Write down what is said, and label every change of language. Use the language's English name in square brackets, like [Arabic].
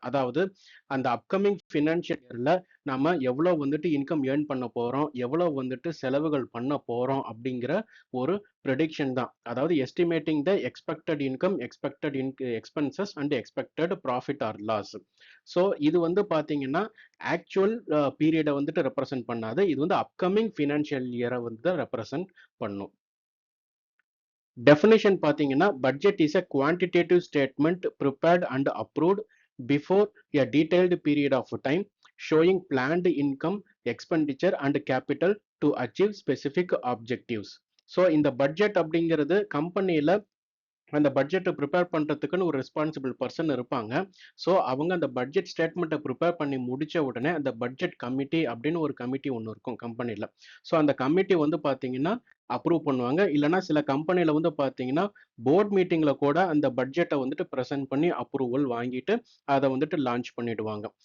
[Tamil] அதாவது அந்த upcoming financial இயர்ல நாம எவ்வளோ வந்துட்டு இன்கம் ஏர்ன் பண்ண போறோம், எவ்வளோ வந்துட்டு செலவுகள் பண்ண போறோம் அப்படிங்கிற ஒரு ப்ரெடிக்ஷன் தான். [English] அதாவது estimating the expected income, expected expenses and expected profit or loss. [Tamil] So இது வந்து பார்த்தீங்கன்னா, ஆக்சுவல் பீரியடை வந்துட்டு ரெப்ரசென்ட் பண்ணாது. இது வந்து அப்கமிங் ஃபினான்ஷியல் இயரை வந்து ரெப்ரசென்ட் பண்ணும். [English] Definition பார்த்தீங்கன்னா, budget is a quantitative statement prepared and approved before a detailed period of time showing planned income, expenditure and capital to achieve specific objectives. [Tamil] So இந்த budget அப்படிங்கிறது கம்பெனியில அந்த பட்ஜெட்டை ப்ரிப்பேர் பண்ணுறதுக்குன்னு ஒரு responsible person இருப்பாங்க. So அவங்க அந்த பட்ஜெட் ஸ்டேட்மெண்ட்டை ப்ரிப்பேர் பண்ணி முடிச்ச உடனே அந்த பட்ஜெட் கமிட்டி அப்படின்னு ஒரு கமிட்டி ஒன்று இருக்கும் கம்பெனியில். ஸோ அந்த கமிட்டி வந்து பார்த்தீங்கன்னா அப்ரூவ் பண்ணுவாங்க. இல்லைனா சில கம்பெனியில் வந்து பார்த்தீங்கன்னா போர்ட் மீட்டிங்கில் கூட அந்த பட்ஜெட்டை வந்துட்டு ப்ரெசென்ட் பண்ணி அப்ரூவல் வாங்கிட்டு அதை வந்துட்டு லான்ச் பண்ணிடுவாங்க.